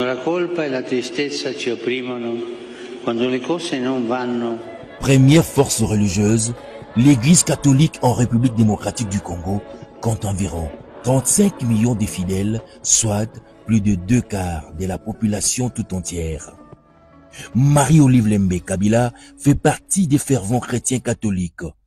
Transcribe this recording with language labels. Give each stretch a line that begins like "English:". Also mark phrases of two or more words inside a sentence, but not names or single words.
Italian: la colpa e la tristezza ci opprimono, quando le cose non vanno.
French: Première force religieuse, l'Église catholique en République démocratique du Congo compte environ 35 millions de fidèles, soit plus de 2/4 de la population tout entière. Marie-Olive Lembe Kabila fait partie des fervents chrétiens catholiques.